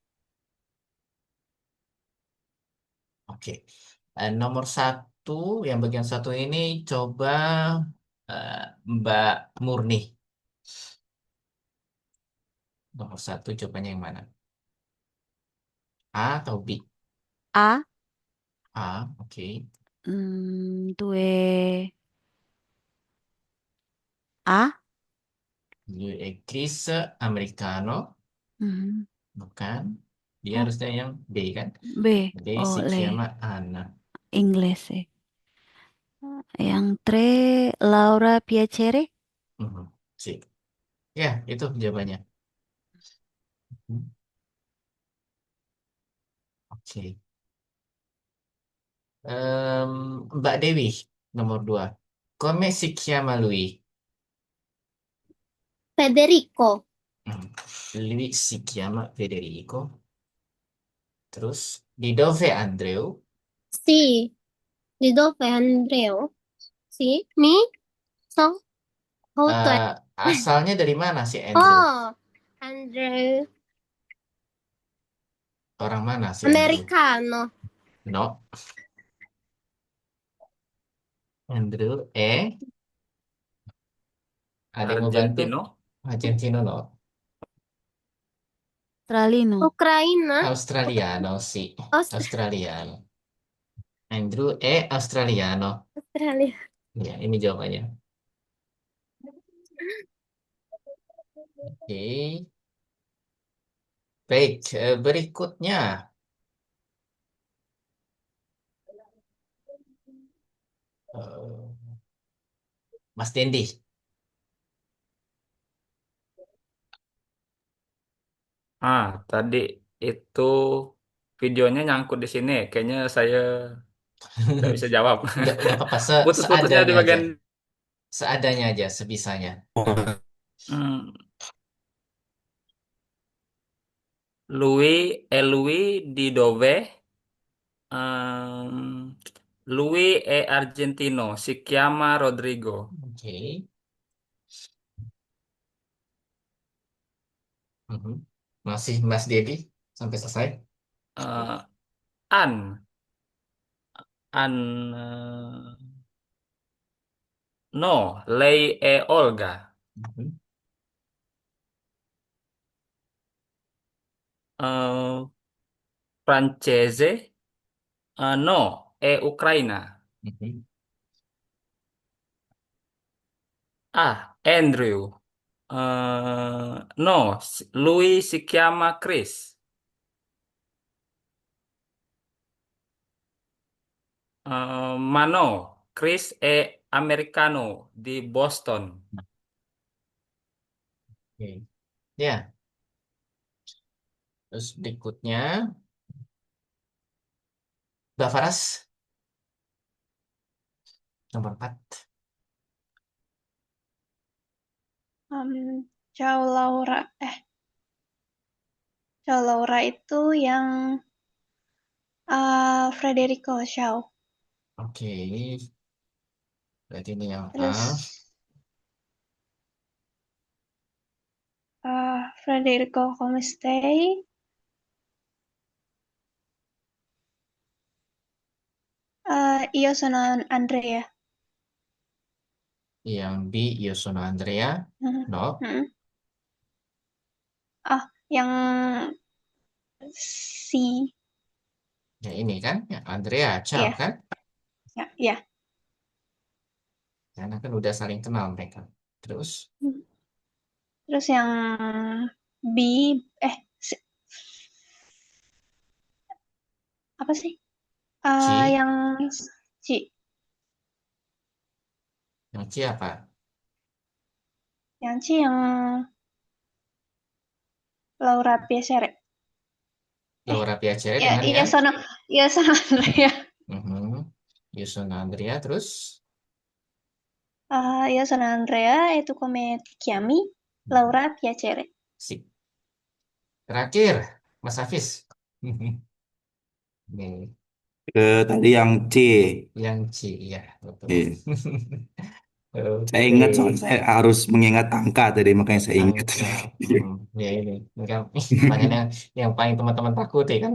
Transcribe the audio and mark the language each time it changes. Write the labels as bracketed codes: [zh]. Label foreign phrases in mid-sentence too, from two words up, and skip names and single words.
[id] Oke. Nomor satu, yang bagian satu ini coba eh, Mbak Murni. Nomor satu jawabannya yang mana? A atau B? A. A, oke. [it] Due A. Due Chris americano, Mhm. [id] bukan. Dia Oh, harusnya yang B kan? B. B si Oh, [it] chiama Anna. Inglese. Yang tre Laura piacere. Mhm, si. [id] Ya, itu jawabannya. Oke. Em, Mbak Dewi, nomor dua. [it] Come si chiama lui? Federico. Hmm, Lui si chiama Federico. Terus, di dove Andreu? Sì. Di dove Andreo? Sì. Mi? [en] So. How to. [id] Eh, Asalnya dari mana si Andrew? Oh. Andrew. Orang mana si Andrew? [it] Americano. No. Andrew ada yang mau bantu? Argentino. Argentino no. Australino. Ucraina. Australiano sì. Australiano. Andrew Australiano. [id] Australia. Ya, ini jawabannya. Oke. Baik, berikutnya. Eh, Mas Dendi. Tadi itu videonya nyangkut di sini. Kayaknya saya tidak bisa jawab. Nggak apa-apa, Putus-putusnya di seadanya aja. bagian. Seadanya aja, sebisanya. [it] Hmm, Lui di dove? Ehm, Lui è argentino, si chiama Rodrigo. [id] Oke. Mhm. Masih Mas Dedi sampai selesai. Eh, An, [it] no, lei è Olga. Mhm. Eh, Francese, no, è Ucraina. Mhm. Andrew. No, lui si chiama Chris. Ma no, Chris è americano di Boston. [id] Oke. Ya, terus berikutnya Mbak Faras nomor 4. [it] Ciao Laura. Ciao Laura [id] itu yang Federico Ciao. Oke, berarti ini yang A. [it] Terus Federico come stai? Io sono Andrea. Yang B, io sono Andrea. Mhm. No. [id] Mhm. Yang si. Ya ini kan, ya Andrea, ciao Iya, kan? ya, ya. Karena kan udah saling kenal mereka. Terus, Terus yang B, si- apa sih? C, Yang C, yang C apa? yang C yang Laura Piacere. [it] Laura Piacere [id] Ya, dengan iya yang [it] sono, iya sono Andrea. Mhm. Io sono Andrea, terus Io sono Andrea e tu come ti chiami? Laura Piacere. [id] C. Terakhir, Mas Hafiz. Nih, Tadi yang C. yang C, ya betul. Iya. Saya Oke, ingat soalnya saya harus mengingat angka tadi, makanya saya ingat. angka. Ya ini kan pertanyaan yang paling teman-teman takuti kan.